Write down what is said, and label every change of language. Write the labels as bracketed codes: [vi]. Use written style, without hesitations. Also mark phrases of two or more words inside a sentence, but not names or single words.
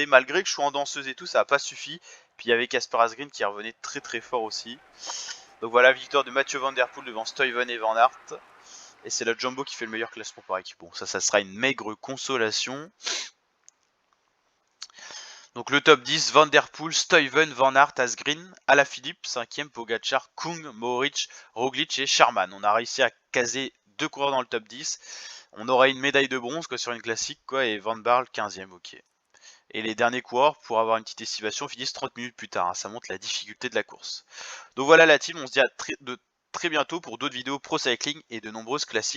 [fr] Malgré que je suis en danseuse et tout, ça n'a pas suffi. Puis il y avait Kasper Asgreen qui revenait très fort aussi. Donc voilà, victoire de Mathieu Van Der Poel devant Stuyven et Van Aert. Et c'est la Jumbo qui fait le meilleur classement par équipe. Bon, ça sera une maigre consolation. Donc le top 10, Van Der Poel, Stuyven, Van Aert, Asgreen, Alaphilippe, 5ème, Pogacar, Kung, Moric, Roglic et Sharman. On a réussi à caser 2 coureurs dans le top 10. On aura une médaille de bronze quoi, sur une classique quoi, et Van Barle 15ème, ok. Et les derniers coureurs, pour avoir une petite estimation, finissent 30 minutes plus tard. Hein. Ça montre la difficulté de la course. Donc voilà la team, on se dit à très bientôt pour d'autres vidéos pro cycling et de nombreuses classiques.